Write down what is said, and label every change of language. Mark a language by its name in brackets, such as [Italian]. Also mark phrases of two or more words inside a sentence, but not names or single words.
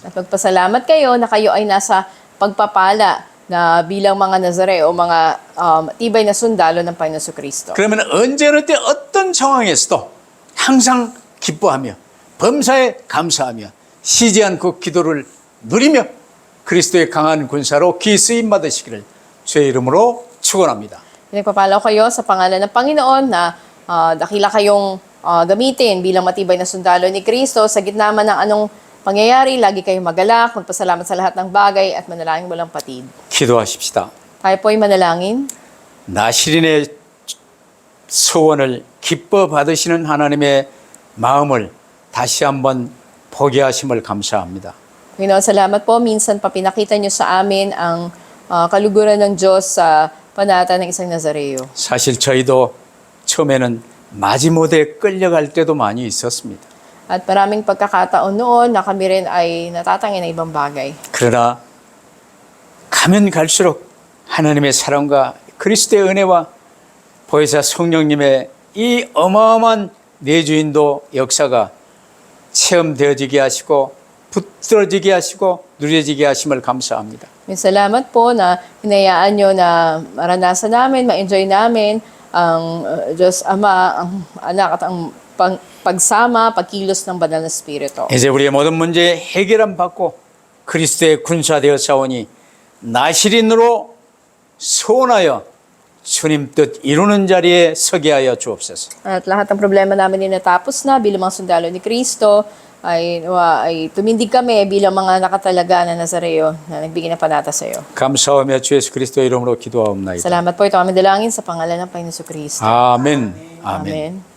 [Filipino] At magpasalamat kayo na kayo ay nasa pagpapala na bilang mga Nazareo o mga tibay na sundalo ng Panginoon Kristo. [Korean] 그러면 언제 어느 때 어떤 상황에서도 항상 기뻐하며 범사에 감사하며 쉬지 않고 기도를 누리며 그리스도의 강한 군사로 귀 쓰임 받으시기를 주의 이름으로 축원합니다. [Filipino] Nagpapala ko kayo sa pangalan ng Panginoon na dakila kayong gamitin bilang matibay na sundalo ni Kristo sa gitna man ng anong pangyayari. Lagi kayong magalak, magpasalamat sa lahat ng bagay at manalangin walang patid. [Korean] 기도하십시다. [Filipino] Tayo po ay manalangin. [Korean] 나시린의 소원을 기뻐 받으시는 하나님의 마음을 다시 한번 보게 하심을 감사합니다. [Filipino] Panginoon, salamat po. Minsan pa pinakita niyo sa amin ang kaluguran ng Diyos sa panata ng isang Nazareo. [Korean] 사실 저희도 처음에는 마지못에 끌려갈 때도 많이 있었습니다. [Filipino] At maraming pagkakataon noon na kami rin ay natatangin ng ibang bagay. [Korean] 그러나 가면 갈수록 하나님의 사랑과 그리스도의 은혜와 보혜사 성령님의 이 어마어마한 내주인도 역사가 체험되어지게 하시고 붙들어지게 하시고 누려지게 하심을 감사합니다. [Filipino] Salamat po na hinayaan nyo na maranasan namin, ma-enjoy namin ang Diyos Ama, ang Anak at ang pagsama, pagkilos ng Banal na Espiritu. [Korean] 이제 우리의 모든 문제 해결함 받고 그리스도의 군사되어 싸우니 나시린으로 소원하여 주님 뜻 이루는 자리에 서게 하여 주옵소서. [Filipino] At lahat ng problema namin ay natapos na bilang mga sundalo ni Kristo. Ay tumindig kami bilang mga nakatalaga na Nazareo na nagbigay ng panata sa iyo. [Korean] 감사하며 주 예수 그리스도 이름으로 기도하옵나이다. [Filipino] Salamat po ito aming dalangin sa pangalan ng Panginoon Kristo. [Korean] 아멘. 아멘. Amen.